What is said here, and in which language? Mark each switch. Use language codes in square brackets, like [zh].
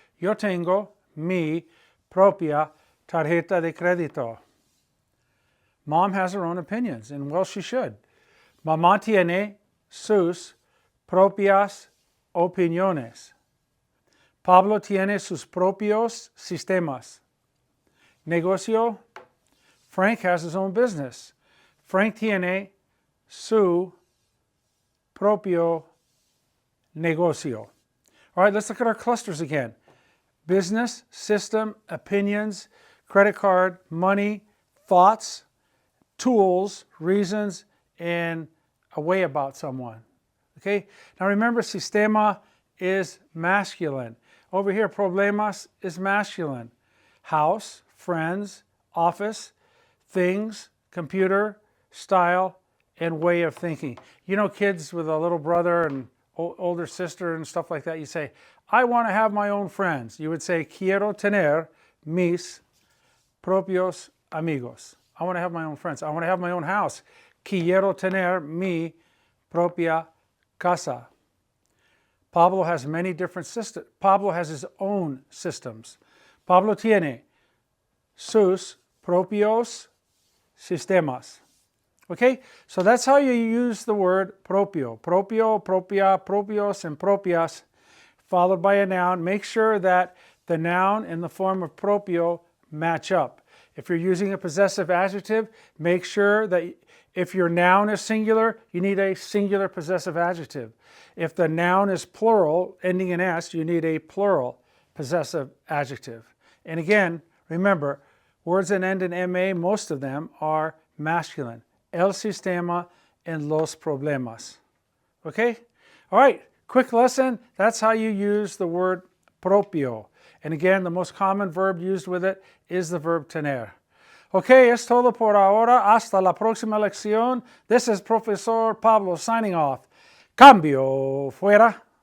[es] Yo tengo mi propia tarjeta de crédito. [en] Mom has her own opinions, and well, she should. [es] Mamá tiene sus propias opiniones. Pablo tiene sus propios sistemas. Negocio. [en] Frank has his own business. [es] Frank tiene su propio negocio. [en] All right, let's look at our clusters again. Business, system, opinions, credit card, money, thoughts, tools, reasons, and a way about someone. Okay? Now remember, sistema is masculine. Over here, problemas is masculine. House, friends, office, things, computer, style, and way of thinking. You know, kids with a little brother and older sister and stuff like that, you say, I want to have my own friends. You would say, [es] quiero tener mis propios amigos. [en] I want to have my own friends. I want to have my own house. [es] Quiero tener mi propia casa. [en] Pablo has many different systems. Pablo has his own systems. [es] Pablo tiene sus propios sistemas. [en] Okay, so that's how you use the word propio. Propio, propia, propios, and propias, followed by a noun. Make sure that the noun and the form of propio match up. If you're using a possessive adjective, make sure that if your noun is singular, you need a singular possessive adjective. If the noun is plural, ending in S, you need a plural possessive adjective. And again, remember, words that end in MA, most of them are masculine. [es] El sistema and los problemas. [en] Okay? All right, quick lesson. That's how you use the word propio. And again, the most common verb used with it is the verb tener. [es] Okay, es todo por ahora. Hasta la próxima lección. [en] This is Profesor Pablo signing off. [es] Cambio fuera.